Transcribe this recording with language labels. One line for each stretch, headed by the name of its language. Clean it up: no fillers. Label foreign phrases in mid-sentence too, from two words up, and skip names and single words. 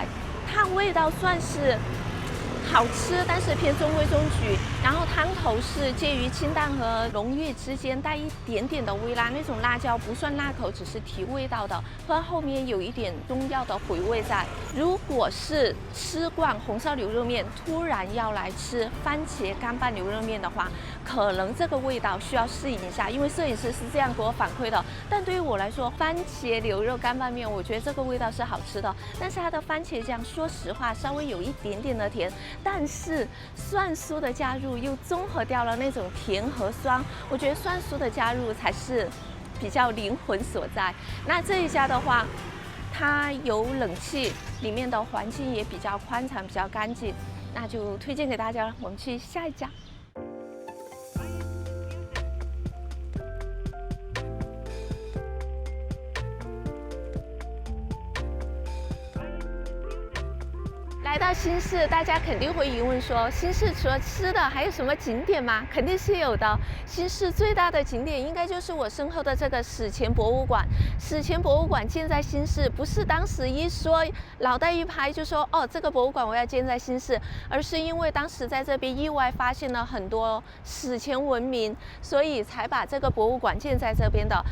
Chinese: 它味道算是好吃，但是偏中规中矩。然後湯頭是介于清淡和濃郁之間，帶一點點的微辣，那種辣椒不算辣口，只是提味道的，和後面有一點中藥的回味在。如果是吃慣紅燒牛肉麵，突然要來吃番茄乾拌牛肉麵的話，可能這個味道需要適應一下，因為攝影師是這樣給我反饋的。但對於我來說，番茄牛肉乾拌麵，我覺得這個味道是好吃的，但是它的番茄醬，說實話稍微有一點點的甜，但是蒜酥的加入又綜合掉了那種甜和酸，我覺得蒜酥的加入才是比較靈魂所在。那這一家的話，它有冷氣，裡面的環境也比較寬敞，比較乾淨，那就推薦給大家了。我們去下一家。来到新市，大家肯定會疑問說，新市除了吃的還有什麼景點嗎？肯定是有的。新市最大的景點應該就是我身後的這個史前博物館。史前博物館建在新市，不是當時一說腦袋一拍就說哦，這個博物館我要建在新市，而是因為當時在這邊意外發現了很多史前文明，所以才把這個博物館建在這邊的。